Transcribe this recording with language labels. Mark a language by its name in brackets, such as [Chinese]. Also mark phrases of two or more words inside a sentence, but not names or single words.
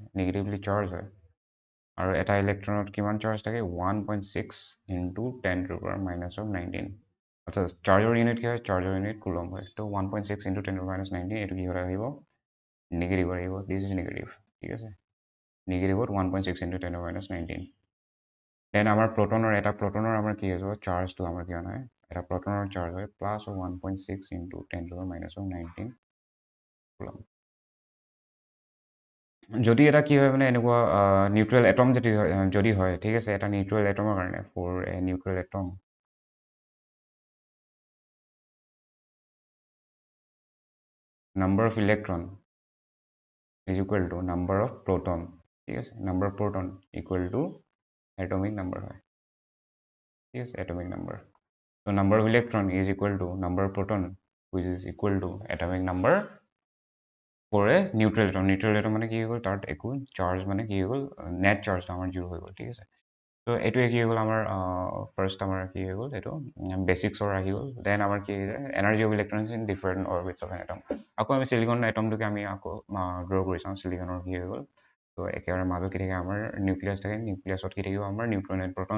[Assamese] নিগেটিভলি চাৰ্জ হয় আৰু এটা ইলেক্ট্ৰনত কিমান চাৰ্জ থাকে 1.6 ইনটু 10⁻⁻19 আচ্ছা চাৰ্জৰ ইউনিট কি হয় চাৰ্জৰ ইউনিট কুলম হয় তো 1.6 ইনটু 10⁻⁻19 এইটো কি আহিব নিগেটিভ আহিব [English] this is negative [Assamese] ঠিক আছে নিগেটিভত 1.6 ইনটু 10⁻19 দেন আমাৰ প্ৰটনৰ আমাৰ কি হৈ যাব চাৰ্জটো আমাৰ কিমান হয় এটা প্ৰটনৰ চাৰ্জ হয় প্লাছ 1.6 ইনটু 10⁻⁻19 কুলম যদি এটা কি হয় মানে এনেকুৱা [English] neutral atom [Assamese] যদি হয় ঠিক আছে এটা [English] neutral atom [Assamese] কাৰণে [English] for a neutral atom number of electron is equal to number of proton [Assamese] ঠিক আছে [English] number of proton equal to atomic number [Assamese] হয় ঠিক আছে [English] atomic number so number of electron is equal to number of proton which is equal to atomic number for a neutral atom [Assamese] মানে কি হৈ গ'ল তাত একো চাৰ্জ মানে কি হৈ গ'ল [English] নেট চাৰ্জ আমাৰ জিৰ' হৈ গ'ল ঠিক আছে তো এইটোৱে কি হৈ গ'ল [Assamese] আমাৰ ফাৰ্ষ্ট আমাৰ কি হৈ গ'ল এইটো বেচিক্সৰ আহি গ'ল দেন আমাৰ কি [English] energy of electrons in different orbits of an atom [Assamese] আকৌ আমি চিলিকন এটমটোকে আমি আকৌ ড্ৰ কৰি চাওঁ চিলিকনৰ কি হৈ গ'ল তো একেবাৰে মাজত কি থাকে আমাৰ নিউক্লিয়াছ থাকে নিউক্লিয়াছত কি থাকিব আমাৰ [English] neutron and proton